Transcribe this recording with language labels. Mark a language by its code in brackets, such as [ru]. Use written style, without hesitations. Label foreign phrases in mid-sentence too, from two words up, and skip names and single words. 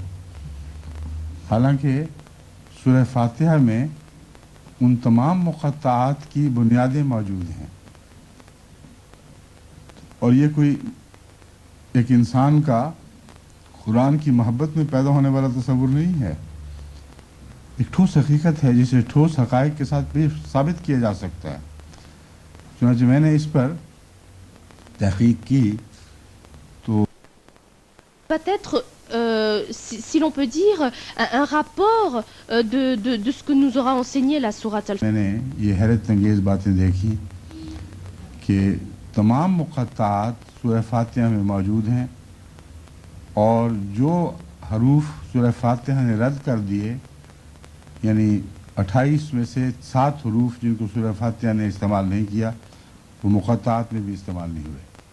[ur] حالانکہ سورہ فاتحہ میں ان تمام مقطعات کی بنیادیں موجود ہیں اور یہ کوئی ایک انسان کا قرآن کی محبت میں پیدا ہونے والا تصور نہیں ہے، ایک ٹھوس حقیقت ہے جسے ٹھوس حقائق کے ساتھ بھی ثابت کیا جا سکتا ہے. چنانچہ میں نے اس پر تحقیق کی تو [fr] peut-être, si l'on peut dire, un rapport de ce que nous aura enseigné la sourate Al-Fatiha. [ur] میں نے یہ حیرت انگیز باتیں دیکھی کہ تمام مقطعات سورہ فاتحہ میں موجود ہیں اور جو حروف سورہ فاتحہ نے رد کر دیے، یعنی 28 میں سے 7 حروف جن کو سورہ فاتحہ نے استعمال نہیں کیا وہ مقطعات میں بھی استعمال نہیں ہوئے.